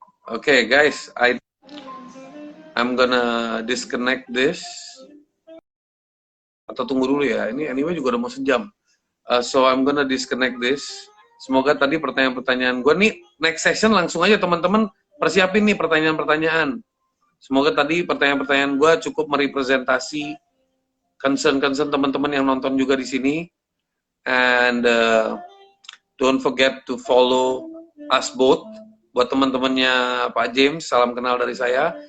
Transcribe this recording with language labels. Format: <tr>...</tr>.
<en>Okay, guys, I'm gonna disconnect this.</en> <id>Atau tunggu dulu ya, ini anyway juga udah mau sejam.</id> <en>So I'm gonna disconnect this.</en> <id>Semoga tadi pertanyaan-pertanyaan gue nih, next session langsung aja teman-teman persiapin nih pertanyaan-pertanyaan. Semoga tadi pertanyaan-pertanyaan gue cukup merepresentasi concern-concern teman-teman yang nonton juga di sini.</id> <en>And don't forget to follow us both.</en> <id>Buat teman-temannya Pak James, salam kenal dari saya.</id>